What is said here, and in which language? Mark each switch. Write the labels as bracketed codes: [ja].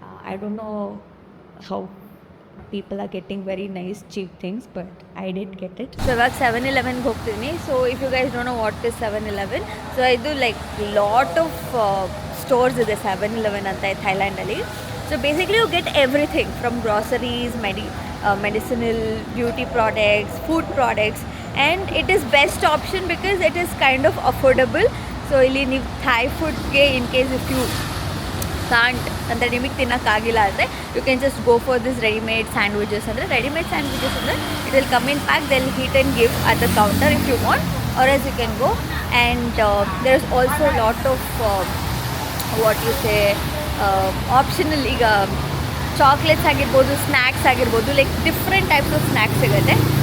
[en] I don't know how people are getting very nice cheap things, but I did get it. So [kn] ಇವಾಗ 7-Elevenಗೆ ಹೋಗ್ತೀನಿ. [en] so if you guys don't know what is 7-Eleven, so ಇದು like lot of stores [kn] ಇದೆ 7-Eleven ಅಂತ ಥೈಲ್ಯಾಂಡಲ್ಲಿ. [en] So basically you get everything from groceries, medicinal, beauty products, food products, and it is best option because it is kind of affordable. So [kn] ಇಲ್ಲಿ ನೀವು [en] Thai foodಗೆ in case if you can't [kn] ಅಂದರೆ ನಿಮಗೆ ತಿನ್ನೋಕ್ಕಾಗಿಲ್ಲ ಅಂದರೆ [en] you can just go for this ready-made sandwiches. ಅಂದರೆ ready-made sandwiches ಅಂದರೆ it will come in pack, they'll heat and give at the counter if you want, or else you can go. And there is also a lot of what you say optional. [kn] ಈಗ chocolates ಆಗಿರ್ಬೋದು, snacks ಆಗಿರ್ಬೋದು, [en] like different types of snacks [kn] ಸಿಗುತ್ತೆ.